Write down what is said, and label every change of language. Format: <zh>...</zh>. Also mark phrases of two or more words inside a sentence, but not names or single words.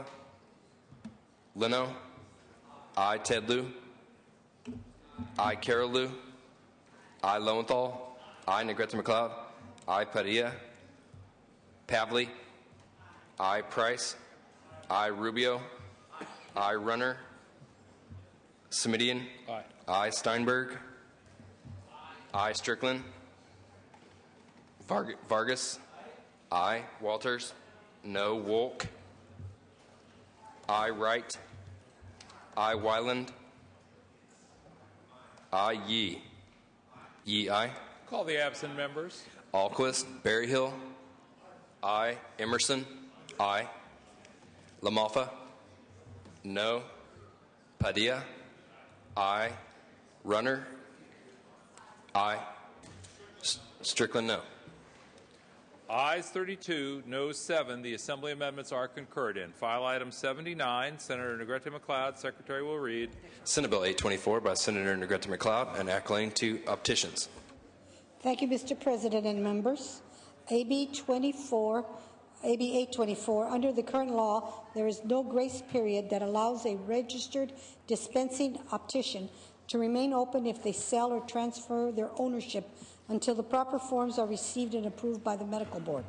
<en>Leno. I. Ted Lieu. I. Carol Lieu. I. Lowenthal. I. Negrete McLeod. I. Padilla. Pavley. I. Price. I. Rubio. I. Runner. Semidian. Aye. I. Steinberg. I. Strickland. Vargas. I. Walters. No, Wolk. I, Wright. I, Wyland. I, Yee. Yee, aye. Call the absent members. Alquist, Berryhill. I, Emerson. I, LaMalfa. No. Padilla. I, Runner. I, Strickland, no. Ayes 32, noes 7. The Assembly amendments are concurred in. File item 79, Senator Negrete McLeod. Secretary will read. Senate Bill 824 by Senator Negrete McLeod and according to petitions. Thank you, Mr. President and members. AB 824, under the current law, there is no grace period that allows a registered dispensing optician to remain open if they sell or transfer their ownership until the proper forms are received and approved by the medical board.</en>